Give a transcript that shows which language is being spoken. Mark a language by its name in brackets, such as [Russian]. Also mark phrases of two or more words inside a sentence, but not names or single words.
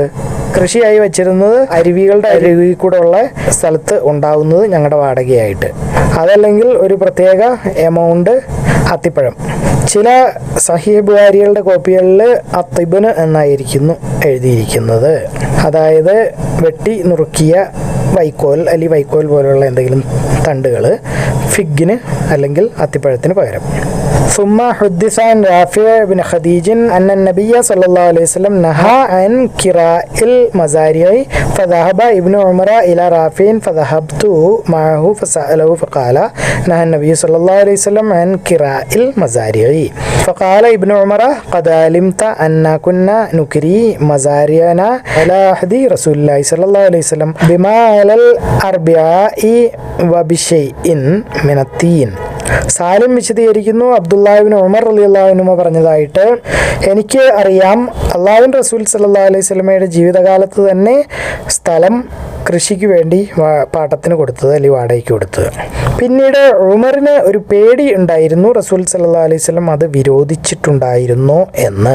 [Malayalam] കൃഷിയായി വെച്ചിരുന്നത് അരുവികളുടെ അരുവിൽ കൂടെ ഉള്ള സ്ഥലത്ത് ഉണ്ടാവുന്നത് ഞങ്ങളുടെ വാടകയായിട്ട്, അതല്ലെങ്കിൽ ഒരു പ്രത്യേക എമൗണ്ട് അത്തിപ്പഴം. ചില സഹീഹ് ബുഖാരികളുടെ കോപ്പികളിൽ അത്തിബന് എന്നായിരിക്കുന്നു എഴുതിയിരിക്കുന്നത്. അതായത് വെട്ടി നുറുക്കിയ വൈക്കോൽ അല്ലെങ്കിൽ വൈക്കോൽ പോലുള്ള എന്തെങ്കിലും തണ്ടുകൾ ഫിഗിന് അല്ലെങ്കിൽ അത്തിപ്പഴത്തിന് പകരം. [Arabic] ثم حدث عن رافع بن خديج أن النبي صلى الله عليه وسلم نهى عن كراء المزارع فذهب ابن عمر إلى رافع فذهبت معه فسأله فقال نهى النبي صلى الله عليه وسلم عن كراء المزارع فقال ابن عمر قد علمت أن كنا نكري مزارعنا على عهد رسول الله صلى الله عليه وسلم بما على الأربعاء وبشيء من التين. [Malayalam] സാലിം വിശദീകരിക്കുന്നു, അബ്ദുല്ലാഹി ഇബ്നു ഉമർ [Arabic] رضي الله عنه [Malayalam] പറഞ്ഞതായിട്ട് എനിക്ക് അറിയാം, അല്ലാഹുവിൻ്റെ റസൂൽ [Arabic] صلى الله عليه [Malayalam] വസല്ലമയുടെ ജീവിതകാലത്ത് തന്നെ സ്ഥലം കൃഷിക്ക് വേണ്ടി പാട്ടത്തിന് കൊടുത്തത് അല്ലെങ്കിൽ വാടകയ്ക്ക് കൊടുത്തത്. പിന്നീട് ഉമറിന് ഒരു പേടി ഉണ്ടായിരുന്നു, റസൂൽ [Arabic] صلى الله عليه وسلم [Malayalam] അത് വിരോധിച്ചിട്ടുണ്ടായിരുന്നു എന്ന്.